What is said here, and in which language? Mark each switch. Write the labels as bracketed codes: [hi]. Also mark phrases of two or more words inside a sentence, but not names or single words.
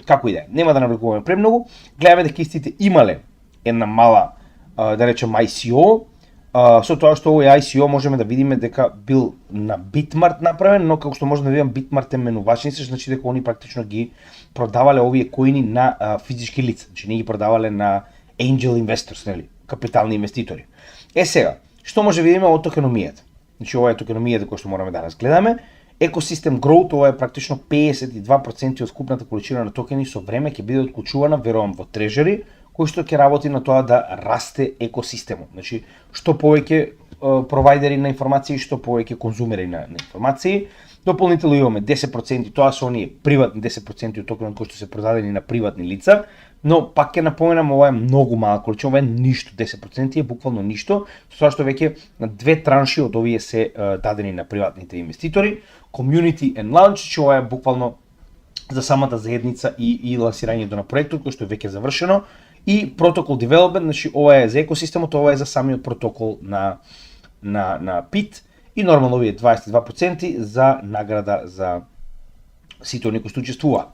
[mk] Како и да е, нема да навлекуваме премногу. Гледаме дека истите имале една мала да речем ICO. Со тоа што овој ICO можеме да видиме дека бил на Bitmart направен, но како што можеме да видиме Bitmart е менувачници, значи дека они практично ги продавале овие коини на физички лица, значи не ги продавале на [en] angel investors, [mk] нели? капитални инвеститори. Сега, што може да видиме од токеномијата? Значи, ова е токеномијата која што мораме да разгледаме. [en] Ecosystem Growth, [mk] ова е практично 52% од вкупната количина на токени со време ќе биде отклучувана, верувам, во трежери, кој што ќе работи на тоа да расте екосистемот. Значи, што повеќе провайдери на информации, што повеќе конзумери на информации. Дополнително имаме 10%, тоа се оние приватни 10% од токенот кои што се продадени на приватни лица, но пак ќе напоменам, ова е многу мала количина, ова е ништо, 10% е буквално ништо, со тоа што веќе на две транши од овие се дадени на приватните инвеститори. [en] Community and Launch, [mk] че ова е буквално за самата заедница и лансирањето на проектот кој што е веќе завршено, и [en] Protocol Development, [mk] значи ова е за екосистемот, ова е за самиот протокол на PIT, и нормално овие 22% за награда за сите оние кои што учествува.